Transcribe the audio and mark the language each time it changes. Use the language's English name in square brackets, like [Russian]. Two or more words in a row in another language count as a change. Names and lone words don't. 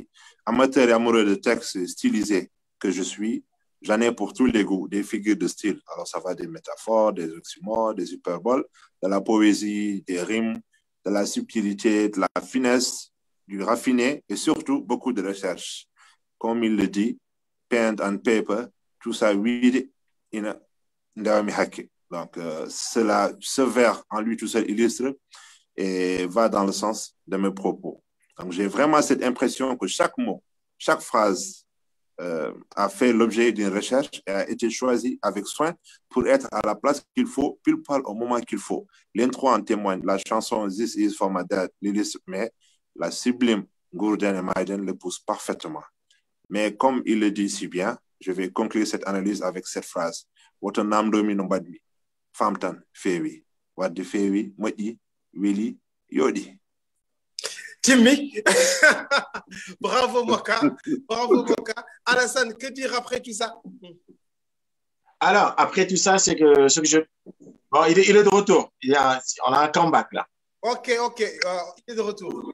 [French] Amateur et amoureux de textes stylisés que je suis, j'en ai pour tous les goûts, des figures de style. Alors, ça va des métaphores, des oxymores, des hyperboles, de la poésie, des rimes, de la subtilité, de la finesse, du raffiné et surtout beaucoup de recherche. Comme il le dit, [English] pen and paper, [French] tout ça, [English] read in a [French] donc, ce vers en lui tout seul illustre et va dans le sens de mes propos. Donc, j'ai vraiment cette impression que chaque mot, chaque phrase a fait l'objet d'une recherche et a été choisi avec soin pour être à la place qu'il faut, pile poil au moment qu'il faut. L'intro en témoigne. La chanson This Is For My Dad, Lilis May, la sublime Gourdin et Maiden le pousse parfaitement. Mais comme il le dit si bien, je vais conclure cette analyse avec cette phrase. [Fula] Woto namdomi no badmi. Famtan fewi. Wadde fewi moƴƴi weli yoɗi. [French] Timmy. Bravo Moka. Bravo Moka. Alassane, que dire après tout ça? Alors, après tout ça, c'est que ce que je... Bon, il est de retour. On a un comeback là. Ok. Il est de retour.